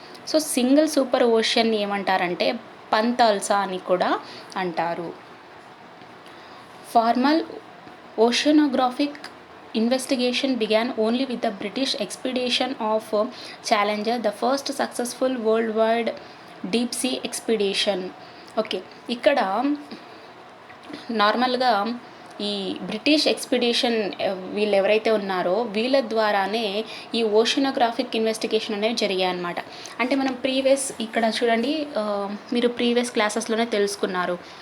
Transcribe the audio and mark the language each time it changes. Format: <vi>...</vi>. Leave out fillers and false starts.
<te>So single super ocean ఏమంటారంటే పంతాల్సా అని కూడా అంటారు.</te> <en>Formal oceanographic investigation began only with the British expedition of Challenger, the first successful worldwide deep sea expedition.</en> <te>Okay, ఇక్కడ నార్మల్గా ఈ British expedition వీళ్ళు ఎవరైతే ఉన్నారో వీళ్ళ ద్వారానే ఈ ఓషనోగ్రాఫిక్ ఇన్వెస్టిగేషన్ అనేవి జరిగాయి అన్నమాట. అంటే మనం ఇక్కడ చూడండి, మీరు ప్రీవియస్ క్లాసెస్లోనే తెలుసుకున్నారు.</te>